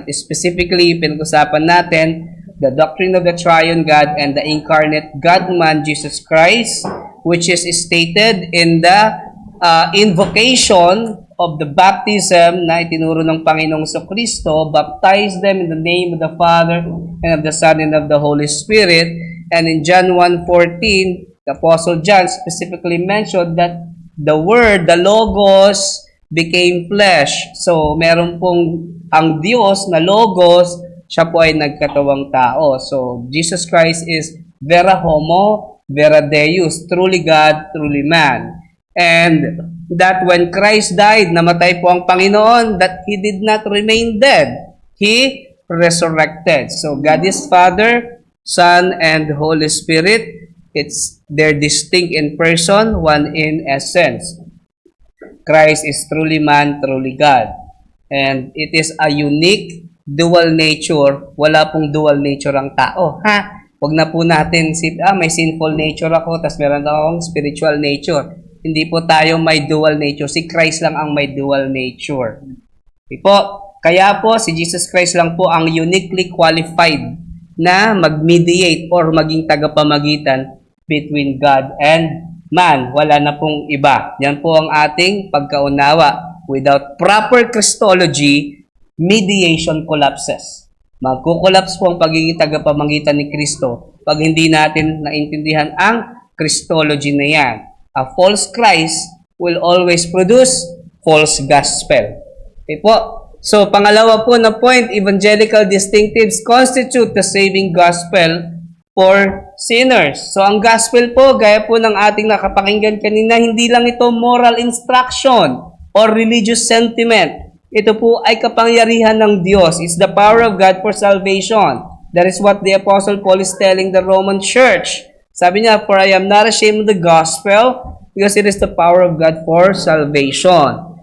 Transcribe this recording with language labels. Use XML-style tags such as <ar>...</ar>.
<en>At specifically,</en> <tl>pinag-usapan natin</tl> <en>the doctrine of the triune God and the incarnate God-man, Jesus Christ, which is stated in the invocation of the baptism</en> <tl>na itinuro ng Panginoong Kristo,</tl> <en>baptize them in the name of the Father and of the Son and of the Holy Spirit. And in John 1:14, the Apostle John specifically mentioned that the Word, the Logos, became flesh.</en> <tl>So, meron pong ang Diyos na Logos, siya po ay nagkatawang tao.</tl> <en>So, Jesus Christ is</en> <la>vera homo, vera Deus,</la> <en>truly God, truly man. And that when Christ died,</en> <tl>namatay po ang Panginoon,</tl> <en>that He did not remain dead. He resurrected. So, God is Father, Son, and Holy Spirit. They're distinct in person, one in essence. Christ is truly man, truly God. And it is a unique dual nature.</en> <tl>Wala pong dual nature ang tao. Huwag na po natin may sinful nature ako, tas meron akong spiritual nature. Hindi po tayo may dual nature. Si Christ lang ang may dual nature. Kaya po, si Jesus Christ lang po ang uniquely qualified na mag-mediate or maging tagapamagitan between God and man. Wala na pong iba. Yan po ang ating pagkaunawa.</tl> <en>Without proper Christology, mediation collapses.</en> <tl>Magkukollaps po ang pagiging tagapamagitan ni Kristo pag hindi natin naintindihan ang Christology na yan.</tl> <en>A false Christ will always produce false gospel. Okay po? So,</en> <tl>pangalawa po na</tl> <en>point, evangelical distinctives constitute the saving gospel for sinners.</en> <tl>So, ang gospel po, gaya po ng ating nakapakinggan kanina, hindi lang ito</tl> <en>moral instruction or religious sentiment.</en> <tl>Ito po ay kapangyarihan ng Diyos.</tl> <en>It's the power of God for salvation. That is what the Apostle Paul is telling the Roman church.</en> <tl>Sabi niya,</tl> <en>for I am not ashamed of the gospel because it is the power of God for salvation.</en>